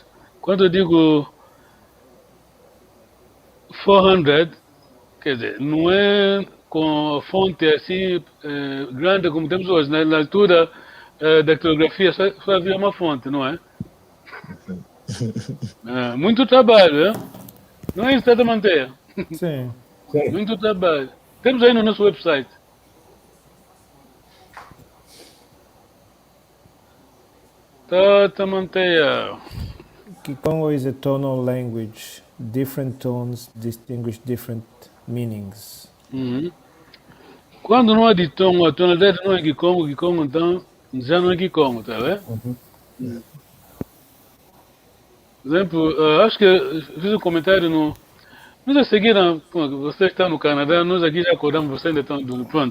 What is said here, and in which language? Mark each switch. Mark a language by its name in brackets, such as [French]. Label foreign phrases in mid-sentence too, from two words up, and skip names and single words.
[Portuguese] Quando eu digo 400, quer dizer, não é com fonte assim grande como temos hoje, na altura da datilografia só havia uma fonte, não é? Muito trabalho, não é isso, Tata Manteia? Sim. Muito trabalho. Temos aí no nosso website. Tata Manteia. [English] Kikongo is a tonal language. Different tones distinguish different meanings. [Portuguese] Quando não há de tom, a tonalidade não é Kikongo, então já não é Kikongo, tá vendo? Por exemplo, acho que fiz um comentário no. Mas a seguir, você está no Canadá, nós aqui já acordamos, você ainda está pronto.